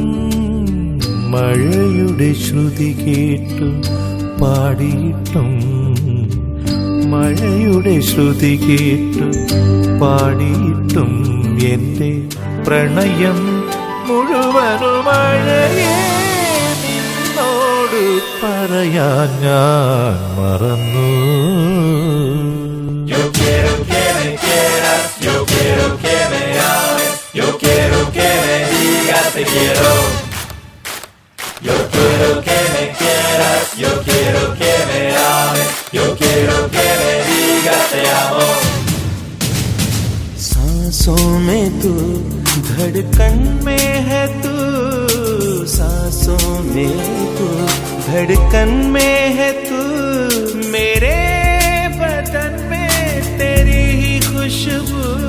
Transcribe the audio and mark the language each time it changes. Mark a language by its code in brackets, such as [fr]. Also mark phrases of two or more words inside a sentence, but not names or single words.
[ml] മഴയുടെ ശ്രുതി കേട്ടു പാടിയിട്ടും മഴയുടെ ശ്രുതി കേട്ടു പാടിയിട്ടും എൻ്റെ പ്രണയം മുഴുവനും മഴയേ നിന്നോട് പറയാൻ ഞാൻ മറന്നു. [es] Yo quiero que me quieras, yo quiero que me ames, yo quiero que me digas te quiero. Yo quiero que me quieras, yo quiero que me ames, yo quiero que me digas te amo. [hi] सांसों में तू, धड़कन में है तू, सांसों में तू, धड़कन में है तू, मेरे बदन में तेरी ही खुशबू,